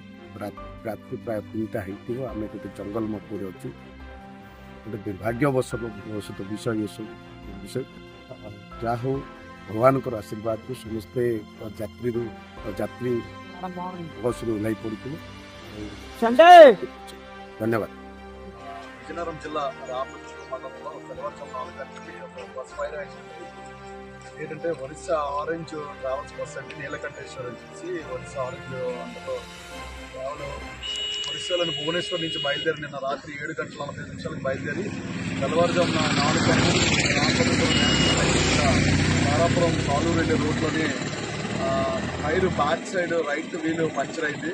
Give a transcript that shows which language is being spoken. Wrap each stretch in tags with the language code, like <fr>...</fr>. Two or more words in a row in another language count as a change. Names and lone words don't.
<or>ରାତ୍ରି ପ୍ରାୟ 3ଟା ହେଇଥିବ। ଆମେ ଗୋଟେ ଜଙ୍ଗଲ ମଧ୍ୟରେ ଅଛୁ। ଗୋଟେ ଦୁର୍ଭାଗ୍ୟବଶତ ବିଷୟ ଯାହା ହଉ ଭଗବାନଙ୍କର ଆଶୀର୍ବାଦରୁ ସମସ୍ତେ ଯାତ୍ରୀ ବସ୍ରୁ ଓହ୍ଲାଇ ପଡ଼ିଥିଲେ। ଧନ୍ୟବାଦ।</or> <te>విజయనగరం జిల్లా రామకృష్ణ మండలంలో తెల్లవారుజాము 4 గంటలకి ఒక</te> <en>bus fire accident</en> <te>ఏంటంటే ఒరిస్సా ఆరెంజ్ ట్రావెల్స్ బస్ అంటే నీలకంఠేశ్వర్ వచ్చేసి ఒరిస్సా ఆరెంజ్ అందులో కేవలం ఒరిస్సాలోని భువనేశ్వర్ నుంచి బయలుదేరి నిన్న రాత్రి 7:40 బయలుదేరి తెల్లవారుజామున 4 గంటలకు తారాపురం సాలూరు వెళ్ళే రోడ్లోని</te> <en>tyre back side right wheel puncture</en> <te>అయింది.</te>